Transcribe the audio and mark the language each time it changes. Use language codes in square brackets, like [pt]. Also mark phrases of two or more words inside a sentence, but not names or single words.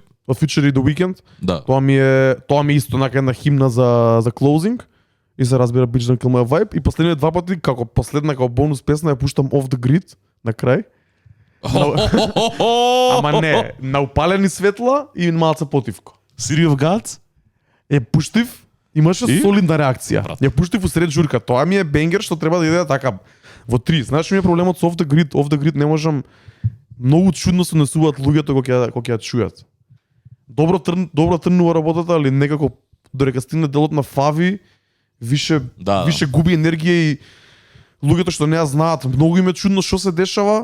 [mk] од Future и The Weeknd. Да. Тоа ми е исто онака една химна за closing и се разбира Bitch Don't Kill My Vibe и последниот два пати како последна како бонус песна ја пуштам Off the Grid на крај. Ама не, на упалени светла и малце потивко. City of Gods? Пуштив, имаше И? солидна реакција. Брат. Ја пуштив усред журка. Тоа ми е бенгер што треба да иде така во 3. Знаеш ми е проблемот со Off the Grid. Off the Grid не можам, многу чудно се несуваат луѓето кога ќе ја чујат. Добро трнува работата, али некако додека стигне делот на Фави, више губи енергија и луѓето што не ја знаат, многу им е чудно што се дешава.